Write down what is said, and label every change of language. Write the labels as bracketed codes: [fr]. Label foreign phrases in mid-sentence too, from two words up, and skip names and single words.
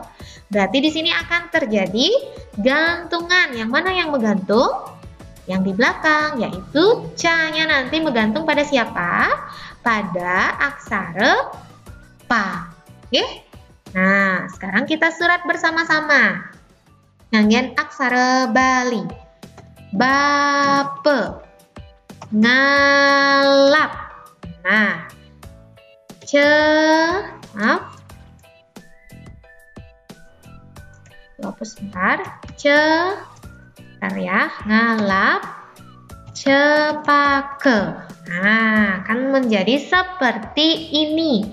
[id] Berarti di sini akan terjadi gantungan. Yang mana yang menggantung? Yang di belakang, yaitu ca-nya nanti menggantung pada siapa? Pada aksara pa. Oke? Nah, sekarang kita surat bersama-sama. [ban] Nganggen aksara Bali. Bape. Ngalap. [id] Nah. Maaf. Hapus sebentar. Bentar ya, [ban] ngalap cepake. [id] Nah, akan menjadi seperti ini.